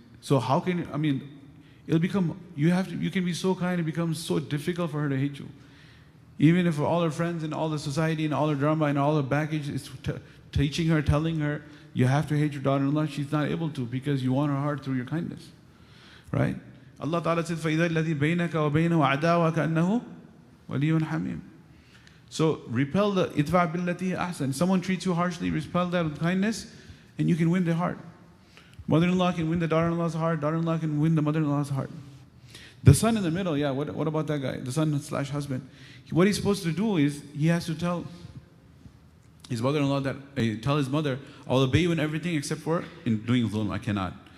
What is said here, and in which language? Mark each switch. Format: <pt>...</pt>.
<en>So how can, I mean, it'll become, you can be so kind, it becomes so difficult for her to hate you. Even if all her friends and all the society and all her drama and all her baggage is teaching her, telling her, you have to hate your daughter-in-law, she's not able to because you won her heart through your kindness. Right?</en> <ar>Allah Ta'ala said, فَإِذَا الَّذِي بَيْنَكَ وَبَيْنَهُ عَدَاوَةٌ كَأَنَّهُ وَلِيٌّ حَمِيمٌ.</ar> <en>So repel the</en> <ar>idfa billati ahsan.</ar> <en>Someone treats you harshly, repel that with kindness, and you can win their heart. Mother-in-law can win the daughter-in-law's heart, daughter-in-law can win the mother-in-law's heart. The son in the middle, yeah, what about that guy? The son/husband. What he's supposed to do is, he has to tell his mother-in-law that, tell his mother, I will obey you in everything except for in doing dhulm, I cannot.</en>